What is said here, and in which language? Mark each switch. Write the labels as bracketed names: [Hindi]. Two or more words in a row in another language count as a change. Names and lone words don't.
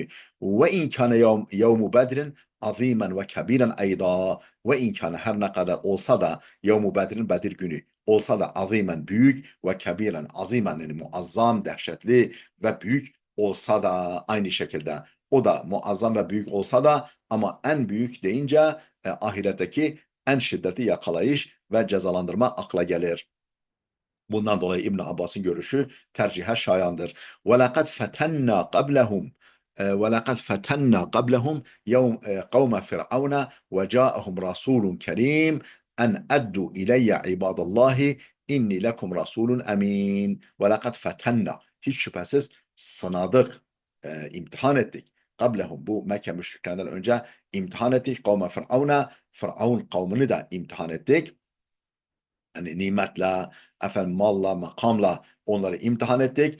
[Arabic] وإن كان يوم بدر عظيما وكبيرا أيضا وإن كان, [Turkish] her ne kadar olsa da, [Arabic] يوم بدر, [Turkish] Bedir günü olsa da, azimen, büyük, [Arabic] وكبيرا, [Turkish] azimen, yani muazzam, dehşetli ve büyük olsa da, aynı şekilde o da muazzam ve büyük olsa da, ama en büyük deyince ahiretteki en şiddetli yakalayış ve cezalandırma akla gelir. Bundan dolayı İbn Abbas'ın görüşü tercihe şayandır. [Arabic] وَلَقَدْ فَتَنَّا قَبْلَهُمْ وَلَقَدْ فَتَنَّا قَبْلَهُمْ يَوْمَ قَوْمَ فِرْعَوْنَ وَجَاءَهُمْ رَسُولٌ كَرِيمٌ أَنْ أَدُّوا إِلَيَّ عِبَادَ اللّٰهِ إِنِّي لَكُمْ رَسُولٌ أَمِينٌ. وَلَقَدْ فَتَنَّا, [Turkish] hiç şüphesiz sınadık, imtihan ettik. Qablehum, bu Mekke müşriklerinden önce imtihan ettik. Kavme Firavun'a, Firavun kavmini de imtihan ettik. hani nimetle, efendim malla, makamla onları imtihan ettik.